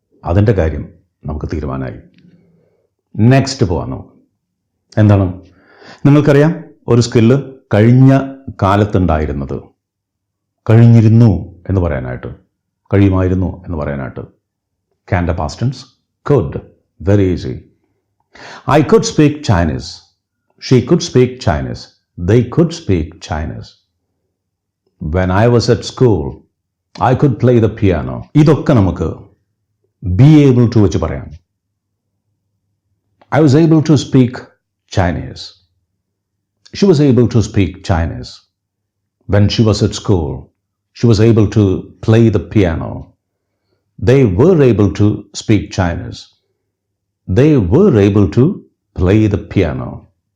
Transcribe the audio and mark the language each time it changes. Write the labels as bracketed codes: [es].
[ml] അതിൻ്റെ കാര്യം നമുക്ക് തീരുമാനമായി. നെക്സ്റ്റ് പോകാം നമുക്ക്. എന്താണ്? നിങ്ങൾക്കറിയാം, ഒരു സ്കില്ല് കഴിഞ്ഞ കാലത്തുണ്ടായിരുന്നത് കഴിഞ്ഞിരുന്നു എന്ന് പറയാനായിട്ട്, കഴിയുമായിരുന്നു എന്ന് പറയാനായിട്ട് ക്യാൻ്റെ past tense could. [en] Very easy. I could speak Chinese. She could speak Chinese. They could speak Chinese. When I was at school, I could play the piano. [ml] ഇതൊക്കെ നമുക്ക് be able to വെച്ച് പറയാം. [en] I was able to speak Chinese. She was able to speak Chinese. When she was at school, she was able to play the piano. They were able to speak Chinese. They were able to play the piano.